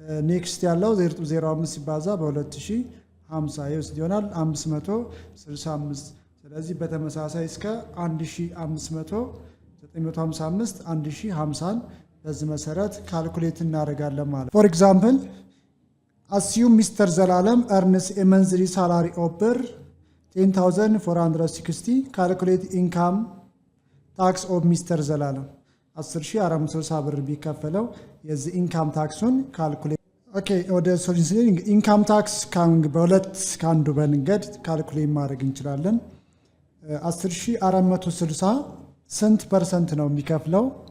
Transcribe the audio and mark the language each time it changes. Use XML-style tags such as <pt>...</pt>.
<am>ኔክስት ያለው 0.05 ሲባዛ በ2050 ይሆናል 565። ስለዚህ በተመሳሳይ እስከ 1500 955 1050 በዚህ መሰረት ካልኩሌት እናደርጋለን ማለት።</am> <en>ፎር ኤግዛምፕል assume Mr. Zalalam earns a monthly salary of 10,460. Calculate income tax of Mr.</en> <am>Zalalam 10,460 ብር ቢከፈለው የዚህ ኢንካም ታክሱን ካልኩሌት። ኦኬ ወደ ሶሉሽን ኢንካም ታክስ በሁለት ከአንዱ በንገድ ካልኩሌት ማድረግ እንችላለን። 10,460 ስንት ፐርሰንት ነው የሚከፍለው?</am>